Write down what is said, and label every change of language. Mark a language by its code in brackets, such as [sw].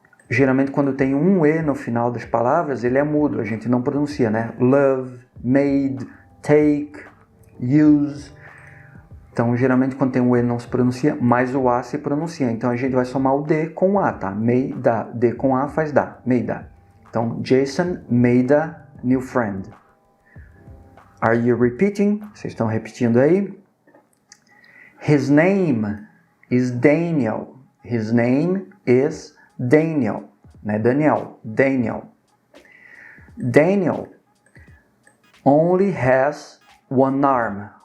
[pt] Geralmente quando tem um E no final das palavras, ele é mudo, a gente não pronuncia, né? [en] Love, made, take, use. [pt] Então, geralmente quando tem um E não se pronuncia, mas o A se pronuncia. Então, a gente vai somar o D com o A, tá? [en] Made a. [pt] D com A faz da. Made a. [en] Então, Jason made a new friend. Are you repeating? [pt] Vocês estão repetindo aí? [en] His name is Daniel. His name is Daniel. [pt] Não é Daniel. [en] Daniel. Daniel only has one arm.